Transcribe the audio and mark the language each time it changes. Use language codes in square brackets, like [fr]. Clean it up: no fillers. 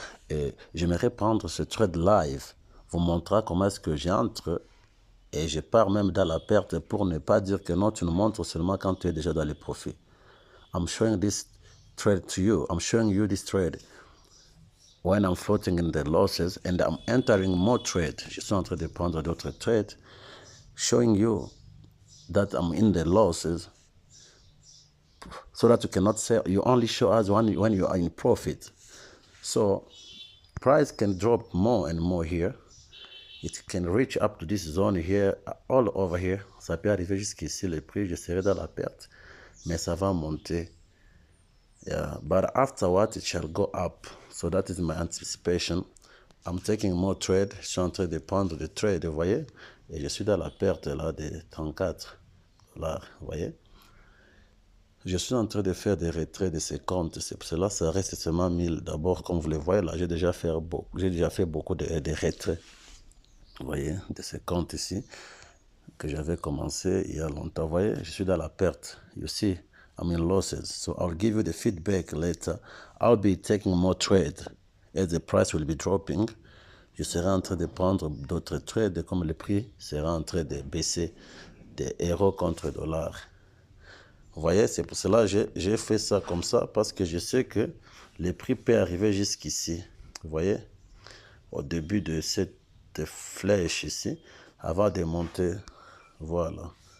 [fr] Et j'aimerais prendre ce trade live, vous montrer comment est-ce que j'entre et je pars même dans la perte pour ne pas dire que non, tu nous montres seulement quand tu es déjà dans les profits. [en] I'm showing this trade to you. I'm showing you this trade when I'm floating in the losses and I'm entering more trade. [fr] Je suis en train de prendre d'autres trades, [en] showing you that I'm in the losses so that you cannot sell. You only show us when you are in profit. So price can drop more and more here. It can reach up to this zone here, all over here. [fr] Ça peut arriver jusqu'ici, le prix, je serai dans la perte, mais ça va monter. [en] Yeah, but afterwards it shall go up. So that is my anticipation. I'm taking more trade. [fr] Je suis en train de prendre des trades, vous voyez? Et je suis dans la perte là de 34 $, vous voyez? Je suis en train de faire des retraits de ces comptes. C'est pour cela que ça reste seulement 1000. D'abord, comme vous le voyez là, j'ai déjà fait beaucoup de retraits. Vous voyez, de ces comptes ici, que j'avais commencé il y a longtemps. Vous voyez, je suis dans la perte. [en] You see, I'm in losses. So I'll give you the feedback later. I'll be taking more trade as the price will be dropping. [fr] Je serai en train de prendre d'autres trades comme le prix sera en train de baisser des euros contre dollars. Vous voyez, c'est pour cela que j'ai fait ça comme ça parce que je sais que le prix peut arriver jusqu'ici. Vous voyez, au début de cette flèche ici, avant de monter. Voilà.